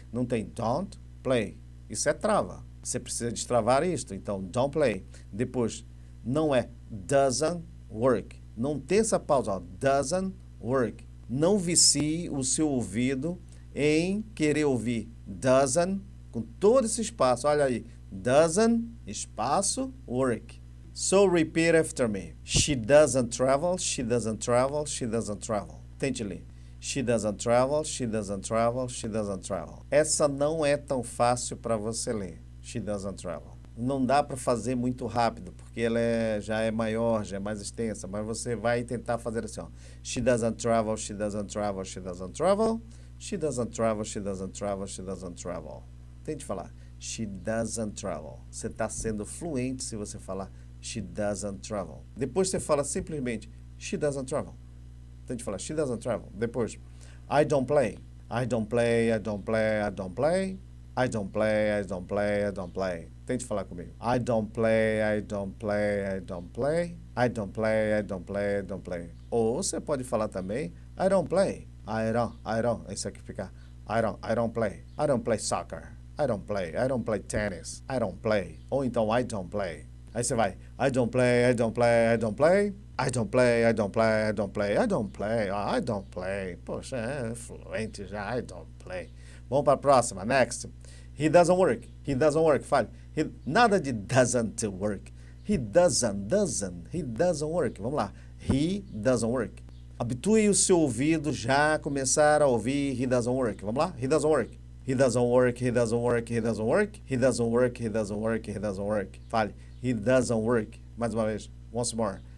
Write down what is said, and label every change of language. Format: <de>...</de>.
<pt>Não tem</pt> <en>don't play.</en> <pt>Isso é trava. Você precisa destravar isto. Então, don't play. Depois, não é</pt> <en>doesn't work.</en> <pt>Não tem essa pausa. Ó.</pt> <en>Doesn't work.</en> <pt>Não vicie o seu ouvido em querer ouvir doesn't com todo esse espaço. Olha aí. Doesn't, espaço, work.</pt> <en>So repeat after me. She doesn't travel, she doesn't travel, she doesn't travel.</en> <pt>Tente ler.</pt> <en>She doesn't travel, she doesn't travel, she doesn't travel.</en> <pt>Essa não é tão fácil para você ler.</pt> <en>She doesn't travel.</en> <pt>Não dá para fazer muito rápido, porque ela já é maior, já é mais extensa, mas você vai tentar fazer assim, ó.</pt> <en>She doesn't travel, she doesn't travel, she doesn't travel. She doesn't travel, she doesn't travel, she doesn't travel.</en> <pt>Tente falar.</pt> <en>She doesn't travel.</en> <pt>Você está sendo fluente se você falar</pt> <en>she doesn't travel.</en> <pt>Depois você fala simplesmente</pt> <en>she doesn't travel.</en> <pt>Tente falar</pt> <en>she doesn't travel. Depois I don't play. I don't play, I don't play, I don't play. I don't play, I don't play, I don't play.</en> <pt>Tente falar comigo.</pt> <en>I don't play, I don't play, I don't play. I don't play, I don't play, I don't play.</en> <pt>Ou você pode falar também</pt> <en>I don't play. I don't.</en> <pt>Isso aqui fica</pt> <en>I don't play. I don't play soccer. I don't play tennis. I don't play.</en> <pt>Ou então</pt> <en>I don't play.</en> <pt>Aí você vai</pt> <en>I don't play, I don't play, I don't play. I don't play, I don't play, I don't play. I don't play, I don't play.</en> <pt>Poxa, é fluente já.</pt> <en>I don't play.</en> <pt>Vamos para a próxima.</pt> <en>Next. He doesn't work. He doesn't work.</en> <pt>Fale. Nada de</pt> <en>doesn't work. He doesn't work.</en> <pt>Vamos lá.</pt> <en>He doesn't work.</en> <pt>Habitue o seu ouvido já a começar a ouvir</pt> <en>he doesn't work.</en> <pt>Vamos lá?</pt> <en>He doesn't work. He doesn't work, he doesn't work, he doesn't work. He doesn't work, he doesn't work, he doesn't work.</en> <pt>Fale.</pt> <en>He doesn't work.</en> <pt>Mais uma vez.</pt> <en>Once more.</en>